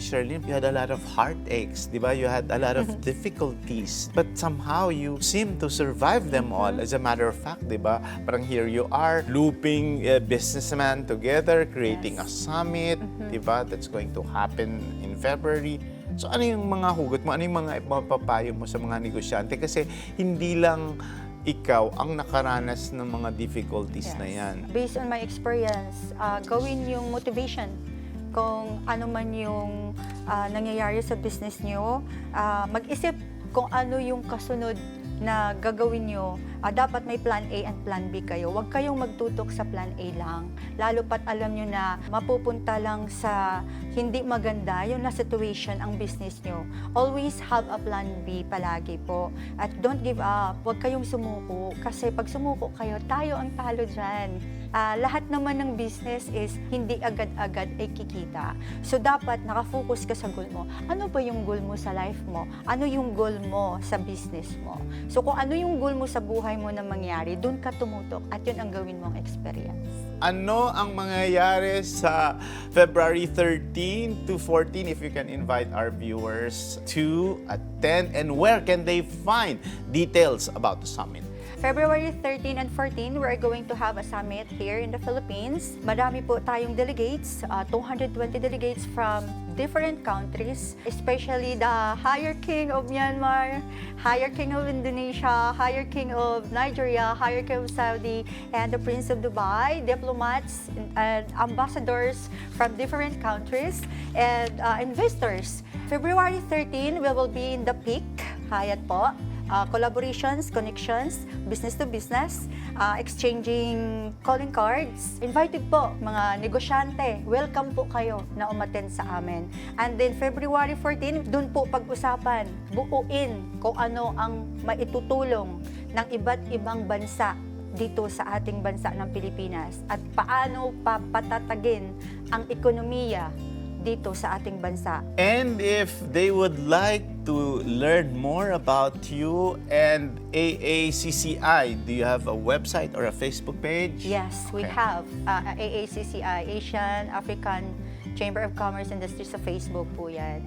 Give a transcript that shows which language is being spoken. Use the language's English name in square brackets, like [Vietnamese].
[English] Sherlyn, you had a lot of heartaches, [Filipino] di ba? [English] You had a lot of difficulties, but somehow you seem to survive them all. As a matter of fact, [Filipino] di ba? Parang [English] here you are, looping businessmen together, creating a summit, di ba? That's going to happen in February. [Filipino] So ano yung mga hugot mo? Ano yung mga mapapayo mo sa mga negosyante? Kasi hindi lang ikaw ang nakaranas ng mga difficulties na yan. [English] Based on my experience, [Filipino] gawin yung [English] motivation. [Filipino] Kung ano man yung nangyayari sa business nyo, mag-isip kung ano yung kasunod na gagawin nyo. Dapat may [English] plan A and plan B [Filipino] kayo. Huwag kayong magtutok sa plan A lang. Lalo pat alam nyo na mapupunta lang sa hindi maganda yung na situation ang business nyo. [English] Always have a plan B [Filipino] palagi po. At [English] don't give up. [Filipino] Huwag kayong sumuko. Kasi pag sumuko kayo, tayo ang talo dyan. Lahat naman ng business is hindi agad-agad ay kikita. So dapat nakafocus ka sa goal mo. Ano ba yung goal mo sa life mo? Ano yung goal mo sa business mo? So kung ano yung goal mo sa buhay mo na mangyari, doon ka tumutok at yun ang gawin mong experience. Ano ang mangyayari sa [English] February 13 to 14, if you can invite our viewers to attend, and where can they find details about the summit? February 13 and 14, we're going to have a summit here in the Philippines. [Filipino] Marami po tayong [English] delegates, 220 delegates from different countries, especially the Higher King of Myanmar, Higher King of Indonesia, Higher King of Nigeria, Higher King of Saudi, and the Prince of Dubai, diplomats and ambassadors from different countries, and investors. February 13, we will be in the peak, Hyatt po. Collaborations, connections, business to business, exchanging calling cards. [Filipino] Invited po, mga negosyante, welcome po kayo na umattend sa amin. And then February 14, dun po pag-usapan, buuin kung ano ang maitutulong ng iba't ibang bansa dito sa ating bansa ng Pilipinas at paano papatatagin ang ekonomiya dito sa ating bansa. [English] And if they would like to learn more about you and AACCI, do you have a website or a Facebook page? Yes, we have AACCI, Asian African Chamber of Commerce Industry [Filipino] sa Facebook po yan.